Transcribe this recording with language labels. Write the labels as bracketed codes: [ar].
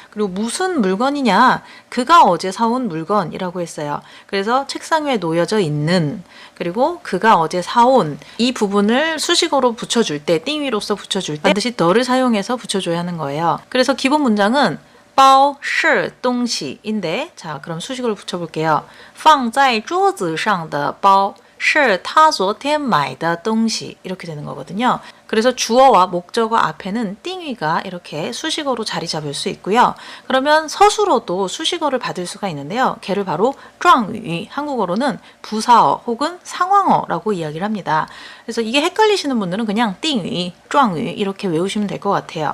[ko] 그리고 무슨 물건이냐? 그가 어제 사온 물건이라고 했어요. 그래서 책상 위에 놓여져 있는, 그리고 그가 어제 사온, 이 부분을 수식어로 붙여줄 때, 띵위로서 붙여줄 때 반드시 더를 사용해서 붙여줘야 하는 거예요. 그래서 기본 문장은 [zh] 包是东西 [ko] 인데, 자, 그럼 수식어를 붙여볼게요. [zh] 放在桌子上的包是他昨天买的东西. [ko] 이렇게 되는 거거든요. 그래서 주어와 목적어 앞에는 띵위가 이렇게 수식어로 자리 잡을 수 있고요. 그러면 서술어도 수식어를 받을 수가 있는데요. 걔를 바로 壮语, 한국어로는 부사어 혹은 상황어라고 이야기를 합니다. 그래서 이게 헷갈리시는 분들은 그냥 띵위, 壮语 이렇게 외우시면 될 것 같아요.